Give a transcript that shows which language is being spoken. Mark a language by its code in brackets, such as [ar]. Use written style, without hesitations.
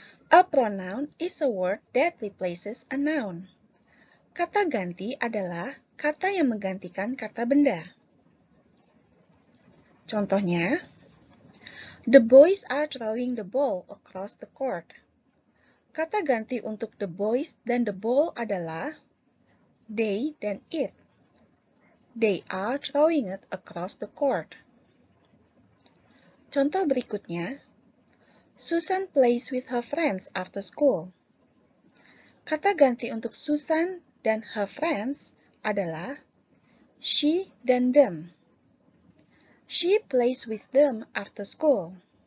[en] A pronoun is a word that replaces a noun. [id] Kata ganti adalah kata yang menggantikan kata benda. Contohnya, [en] the boys are throwing the ball across the court. [id] Kata ganti untuk [en] the boys [id] dan [en] the ball [id] adalah they dan it. [en] They are throwing it across the court. [id] Contoh berikutnya, [en] Susan plays with her friends after school. [id] Kata ganti untuk Susan dan [en] her friends [id] adalah she dan them. [en] She plays with them after school.